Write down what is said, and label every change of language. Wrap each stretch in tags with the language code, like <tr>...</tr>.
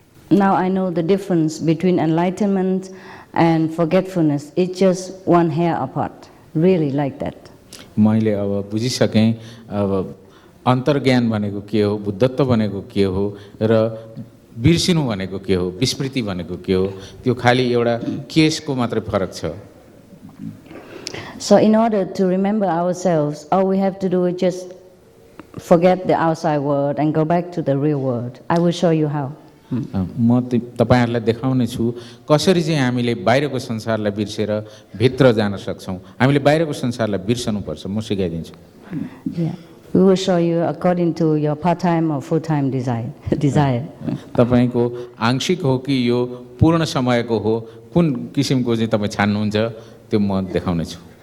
<en>Now I know the difference between enlightenment and forgetfulness. It's just one hair apart, really like that.</en> <ne>मैले अब बुझिसकेँ अब अन्तर्ज्ञान भनेको के हो, बुद्धत्व भनेको के हो र बिर्सिनु भनेको के हो, विस्मृति भनेको के हो, त्यो खाली एउटा केसको मात्रै फरक छ।</ne> <en>So in order to remember ourselves, all we have to do is just forget the outside world and go back to the real world. I will show you how.</en> <ne>म तपाईहरुलाई देखाउने छु कसरी चाहिँ हामीले बाहिरको संसारलाई बिर्सेर भित्र जान सक्छौं। हामीले बाहिरको संसारलाई बिर्सनु पर्छ, म सिकाइदिन्छु।</ne> <en>Yeah. We will show you according to your part-time or full-time desire.</en> <ne>तपाईको आंशिक हो कि यो पूर्ण समयको हो, कुन किसिमको चाहिँ तपाई छान्नुहुन्छ त्यो म देखाउने छु।</ne>